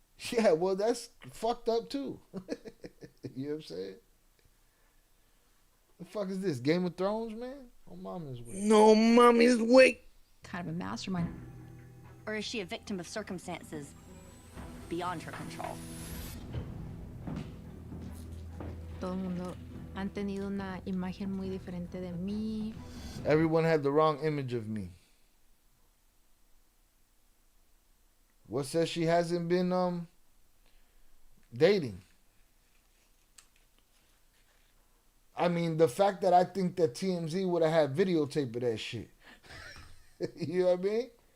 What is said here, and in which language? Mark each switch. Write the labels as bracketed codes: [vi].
[en] Yeah, well, that's fucked up too. You know what I'm saying? The fuck is this? Game of Thrones, man? Oh, mommy's way. No mommy's way. Kind of a mastermind. Or is she a victim of circumstances beyond her control? [es] Todo el mundo han tenido una imagen muy diferente de mí. [en] Everyone had the wrong image of me. What says she hasn't been dating? I mean, the fact that I think that TMZ would have had videotape of that shit. You know what I mean?